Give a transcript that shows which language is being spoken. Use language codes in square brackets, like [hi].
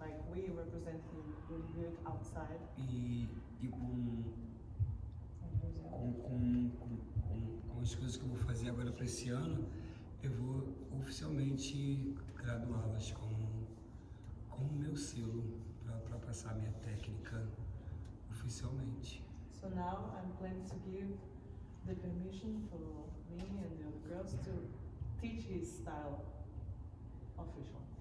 [en] We represent really good outside. [pt] E com as coisas que eu vou fazer agora para esse ano, eu vou oficialmente graduá-las como meu selo para passar minha técnica oficialmente. [en] So now I'm planning to give the permission for me and the other girls to teach his style official.